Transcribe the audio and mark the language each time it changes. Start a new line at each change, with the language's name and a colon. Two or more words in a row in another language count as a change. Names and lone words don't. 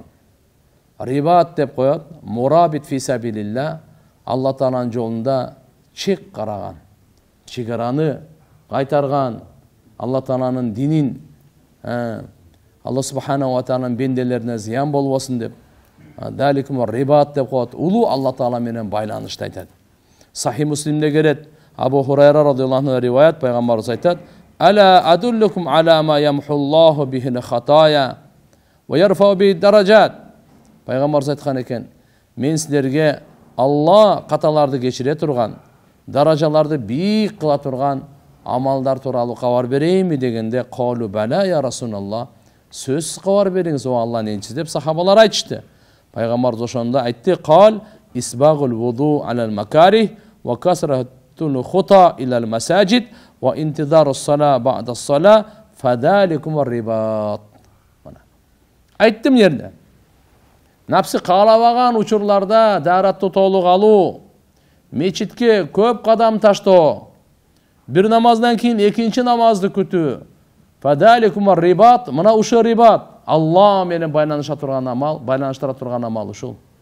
Kyrgyz: Рибат деп коет,
Arabic: مرابط في سبيل الله,
Kyrgyz: Алла Тааланын жолунда чек караган, чегараны кайтарган, Алла Тааланын динин Алла
Arabic: سبحانه و
Kyrgyz: тааlanын бенделерине зыян болбосун деп
Arabic: ذلكم رباط
Kyrgyz: деп коет. Улуу Алла Таала менен байланышты айтат. Сахи Муслимде келет. Абу Хурайра
Arabic: رضي الله عنه
Kyrgyz: риваят пайгамбарыбыз айтат:
Arabic: "ألا أدلكم على ما يمحو الله به الخطايا ويرفع به الدرجات."
Kyrgyz: Пайгамбарыбыз айткан экен: "Мен силерге Алла каталарды кечире турган, даражаларды бийик кыла турган амалдар тууралуу кабар берейинби?" дегенде,
Arabic: "قالوا بلى يا رسول الله."
Kyrgyz: Сөзсүз кабар бериңиз о Алланын элчиси деп сахабалар айтышты. Пайгамбарыбыз ошондо айтты:
Arabic: "قال إسباغ الوضوء على المكاره وكثرة الخطا إلى المساجد وانتظار الصلاة بعد الصلاة فذلكم الرباط."
Kyrgyz: Айттым жерде. Напсы каалабаган учурларда дааратты толук алуу, мечитке көп кадам таштоо, бир намаздан кийин экинчи намазды күтүү.
Arabic: فذلكم رباط,
Kyrgyz: мына ушул рибат. Алла менен байланыша турган амал, байланыштыра турган амал ушул.